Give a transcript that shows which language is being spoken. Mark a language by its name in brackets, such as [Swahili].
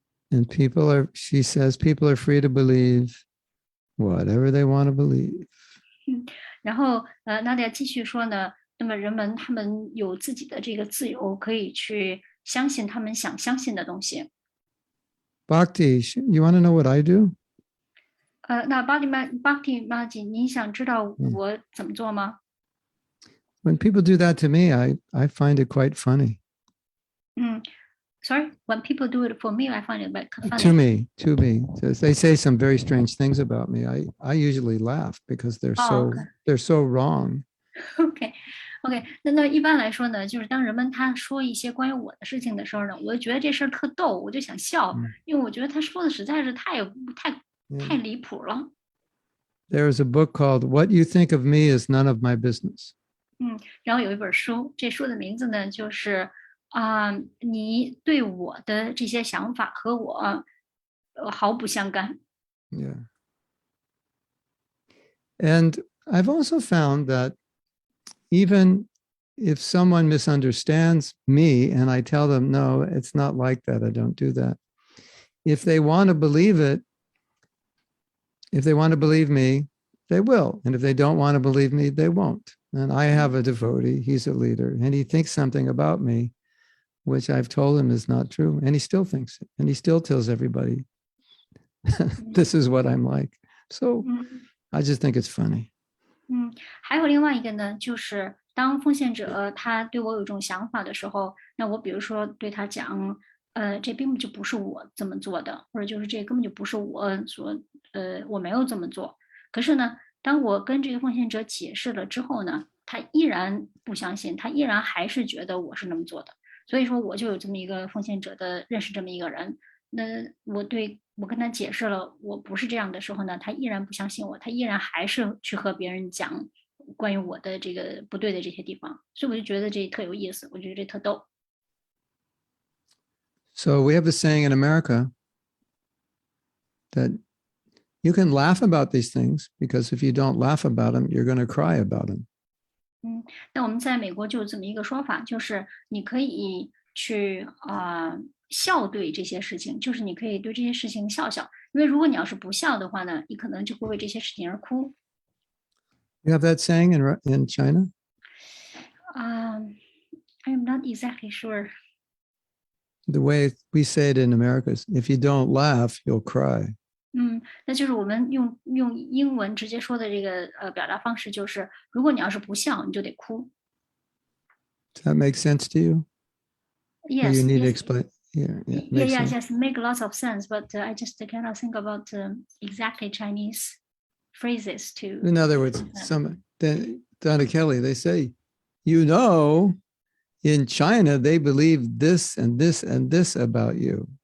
[English] And she says, people are free to believe whatever they want to believe. [Chinese] 然后Nadia 继续说呢，那么人们他们有自己的这个自由，可以去相信他们想相信的东西。 [English] Bhakti, you want to know what I do? [Chinese] 那 Bhakti Maji， 你想知道我怎么做吗？ [English] When people do that to me, I find it quite funny. Sorry, when people do it for me, I find it funny. To me. So they say some very strange things about me. I usually laugh because they're so wrong. [Chinese] OK， 那一般来说呢，就是当人们他说一些关于我的事情的时候呢，我就觉得这事儿特逗，我就想笑，因为我觉得他说的实在是太离谱了。 [English] There is a book called What You Think of Me Is None of My Business. [Chinese] 然后有一本书，这书的名字呢就是你对我的这些想法和我毫不相干。 [English] Yeah. And I've also found that even if someone misunderstands me and I tell them, no, it's not like that, I don't do that, if they want to believe it, if they want to believe me, they will. And if they don't want to believe me, they won't. And I have a devotee, he's a leader, and he thinks something about me, which I've told him is not true. And he still thinks it. And he still tells everybody, this is what I'm like. So I just think it's funny. [Chinese] 还有另外一个呢，就是当奉献者他对我有一种想法的时候，那我比如说对他讲，这根本就不是我这么做的，或者就是这根本就不是我我没有这么做。可是呢，当我跟这个奉献者解释了之后呢，他依然不相信，他依然还是觉得我是那么做的。所以说，我就有这么一个奉献者的认识这么一个人。那我跟他解释了我不是这样的时候呢，他依然不相信我，他依然还是去和别人讲关于我的这个不对的这些地方，所以我就觉得这特有意思，我觉得这特逗。 [English] So we have a saying in America that you can laugh about these things because if you don't laugh about them, you're going to cry about them. [Chinese] 那我们在美国就有这么一个说法，就是你可以去笑对这些事情，就是你可以对这些事情笑笑，因为如果你要是不笑的话呢，你可能就会为这些事情而哭。 [English] You have that saying in China? I am not exactly sure. The way we say it in America is, if you don't laugh, you'll cry. [Chinese] 那就是我们用英文直接说的这个表达方式，就是如果你要是不笑，你就得哭。 [English] Does that make sense to you? Yes. Or you need yes. to explain. Yeah, Yes, make lots of sense, but I just cannot think about exactly Chinese phrases to. In other words, Donna Kelly, they say, in China, they believe this and this and this about you.